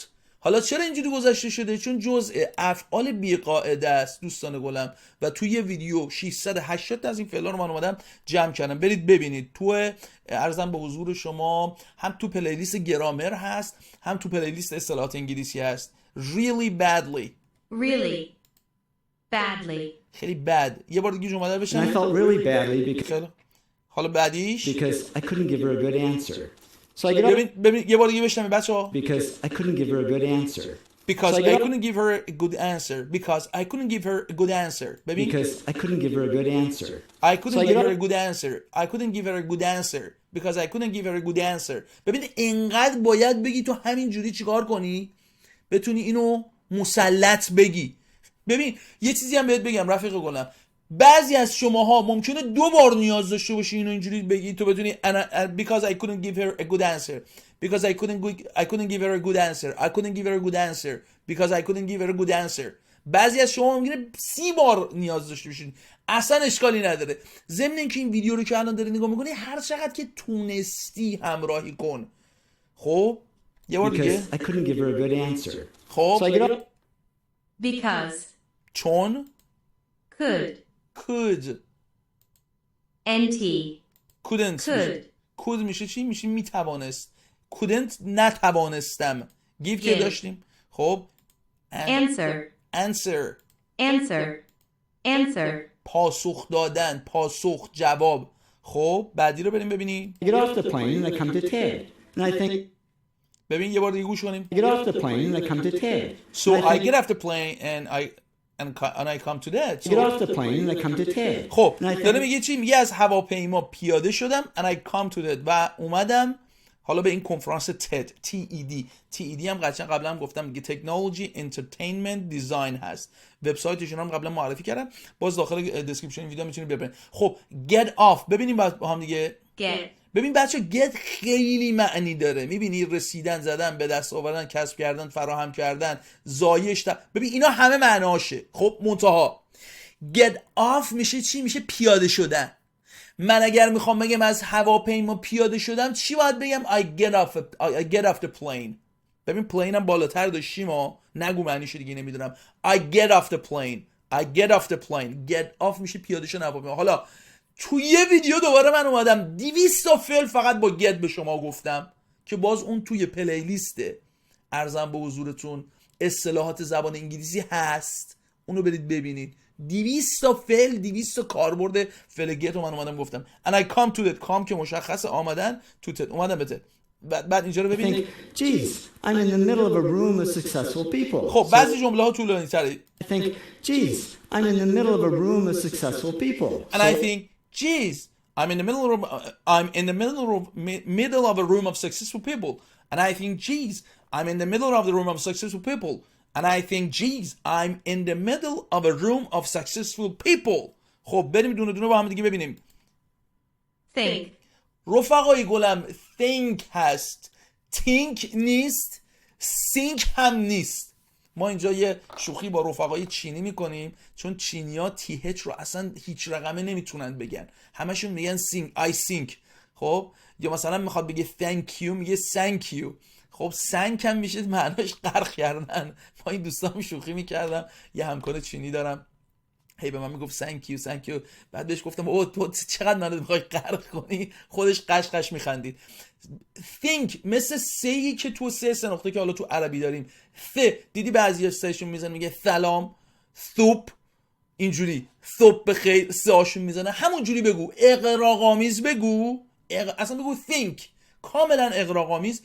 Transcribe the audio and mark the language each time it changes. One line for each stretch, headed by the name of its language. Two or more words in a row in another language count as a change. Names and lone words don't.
Persian: حالا چرا اینجوری گذشته شده؟ چون جزء افعال بیقاعده است دوستان گلم و توی یه ویدیو 680 از این فعلا رو من اومدم جمع کردم، برید ببینید. تو عرضم به حضور شما هم تو پلیلیست گرامر هست، هم تو پلیلیست اصطلاحات انگلیسی هست.
English: really badly
Persian: خیلی bad. یه بار دیگه جمله رو
English: and I
Persian: بشنوید.
English: felt really badly because
Persian: خیلی. حالا بعدیش
English: I couldn't give her a good answer. So I get up
Persian: ببین یه بار دیگه بشنوید بچه‌ها.
English: because I couldn't give her a good answer. Because So I I get up couldn't give her a good answer. Because I couldn't give her a good answer.
Persian: ببین
English: because I couldn't give her a good answer. I couldn't So I give get her up a good answer. I couldn't give her a good answer. Because I couldn't give her a good answer.
Persian: ببین اینقدر باید بگی تو همین جوری چیکار کنی بتونی اینو مسلط بگی. ببین یه چیزی هم بهت بگم رفیق گلم، بعضی از شماها ممکنه 2 بار نیاز داشته باشی اینو اینجوری بگی تو بتونی
English: because I couldn't give her a good answer. Because I couldn't give her a good answer. I couldn't give her a good answer. Because I couldn't give her a good answer.
Persian: بعضی از شما ممکنه 30 بار نیاز داشته باشین، اصلا اشکالی نداره. ضمن اینکه این ویدیو رو که الان داری نگاه میکنی هر چقدر که تونستی همراهی کن. خب یه بار دیگه.
English: because I couldn't give her a good answer.
Persian: خب
English: So I get up Because.
Persian: چون
English: Could. could NT. couldn't Could.
Persian: could میشه چی؟ میشه میتوانست. couldn't نتوانستم. give که
English: Give.
Persian: داشتیم. خب answer
English: Answer.
Persian: پاسخ دادن، پاسخ، جواب. خب بعدی رو بریم ببینیم.
English: I get off the plane and I come to Ted. And I think
Persian: ببین یه بار دیگه گوش کنیم.
English: I get off the plane and I come to Ted. So And I think, get off the plane and I come to that. I get off the plane and I come to Ted.
Persian: خب
English: And I think,
Persian: داره میگه چی؟ میگه از هواپیما پیاده شدم
English: and I come to that
Persian: و اومدم حالا به این کنفرانس TED TED هم قبلا هم گفتم دیگه
English: Technology Entertainment Design
Persian: هست. وبسایتشون هم قبلا معرفی کردم، باز داخل دسکریپشن ویدیو میتونید ببینید. خب
English: get off
Persian: ببینیم با هم دیگه.
English: Get.
Persian: ببین بچه get خیلی معنی داره. میبینی رسیدن، زدن، به دست آوردن، کسب کردن، فراهم کردن، زایش ببین اینا همه معناشه. خب منتها
English: get off
Persian: میشه چی؟ میشه پیاده شدن. من اگر میخوام بگم از هواپیما پیاده شدم چی باید بگم؟
English: I get off the plane.
Persian: ببین plane هم بالاتر داشتیم نگو معنیش دیگه نمیدونم.
English: I get off the plane. get off
Persian: میشه پیاده شدن هواپیما. حالا تو یه ویدیو دوباره من اومدم 200 تا فعل فقط با get به شما گفتم که باز اون توی پلیلیسته ارزم به حضورتون اصطلاحات زبان انگلیسی هست، اونو برید ببینید. 200 تا فعل، 200 تا کاربرد فعل get رو من اومدم گفتم.
English: and I come to that. come
Persian: که مشخص آمدن،
English: to that
Persian: اومدم به ت. بعد اینجا رو
English: I
Persian: ببینید.
English: think, geez, I'm in the middle of a room of successful people.
Persian: خب بعضی جمله ها طولانی تره.
English: I think, geez, I'm in the middle of a room of successful people. And I think, geez, I'm in the middle of a room of successful people. And I think, geez, I'm in the middle of the room of successful people. And I think, geez, I'm in the middle of a room of successful people.
Persian: خب بریم دونه دونه با هم دیگه ببینیم.
English: Think.
Persian: رفقای گلم think هست، think نیست، think هم نیست. ما اینجا یه شوخی با رفقای چینی میکنیم چون چینی‌ها TH رو اصلا هیچ رقمه نمیتونن بگن، همشون میگن think.
English: I think.
Persian: خب یا مثلا میخواد بگه
English: thank you
Persian: میگه
English: thank you.
Persian: خب thank هم میشه معناش غرق کردن. ما این دوستام شوخی میکردم، یه همکار چینی دارم هی به من میگفت
English: thank you.
Persian: بعد بهش گفتم او تو چقدر منو میخوای غرق کنی، خودش قشقش میخندید. think مثل سهی که تو سه نقطه که حالا تو عربی داریم، دیدی بعضی سهشون میزنه میگه سلام، ثوب، اینجوری ثوب بخیر، سهاشون میزنه همونجوری بگو، اغراق‌آمیز بگو، اصلا بگو think، کاملا اغراق‌آمیز.